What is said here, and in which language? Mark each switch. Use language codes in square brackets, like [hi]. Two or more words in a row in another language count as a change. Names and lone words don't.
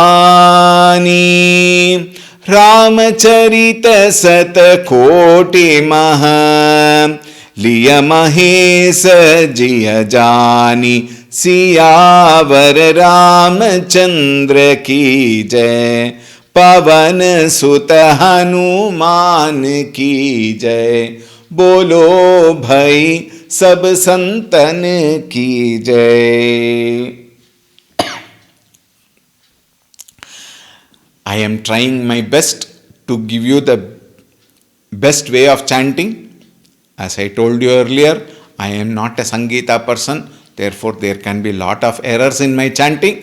[hi] रामचरित सत कोटि मह लिय महेश जिय जानी सियावर रामचंद्र की जय पवन सुत हनुमान की जय बोलो भाई सब संतन की जय. [en] I am trying my best to give you the best way of chanting. As I told you earlier, I am not a Sangeeta person, therefore there can be lot of errors in my chanting.